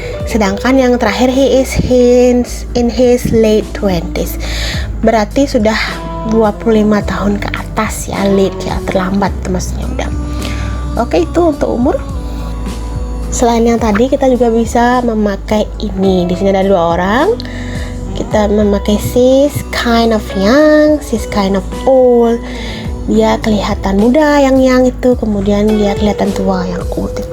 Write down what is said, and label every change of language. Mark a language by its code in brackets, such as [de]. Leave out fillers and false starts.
[id] Sedangkan yang terakhir [en] he is in his late 20s, [id] berarti sudah 25 tahun ke atas ya, late ya, terlambat maksudnya udah. Oke, itu untuk umur. Selain yang tadi, kita juga bisa memakai ini. Di sini ada 2 orang. Kita memakai [en] she's kind of young, she's kind of old. [id] Dia kelihatan muda yang itu, kemudian dia kelihatan tua yang old itu.